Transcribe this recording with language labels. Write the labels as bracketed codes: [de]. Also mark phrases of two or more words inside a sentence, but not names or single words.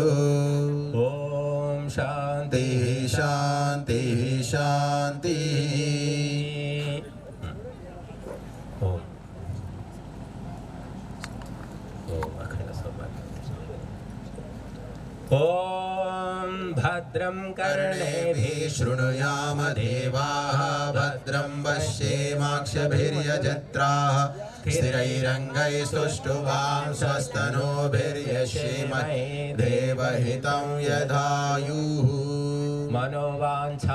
[sa] ఓం శాంతి శాంతి శాంతి శాంతి. ఓం ఓం అఖండ సౌభాగ్యం. ఓం భద్రం कर्णेभिः शृणुयाम देवाः भद्रं पश्येमाक्षभिर्यजत्राः स्थिरैरङ्गैस्तुष्टुवां स्वस्तनोभिर्यशेमहे देवहितं यदायुः. मनोवांछा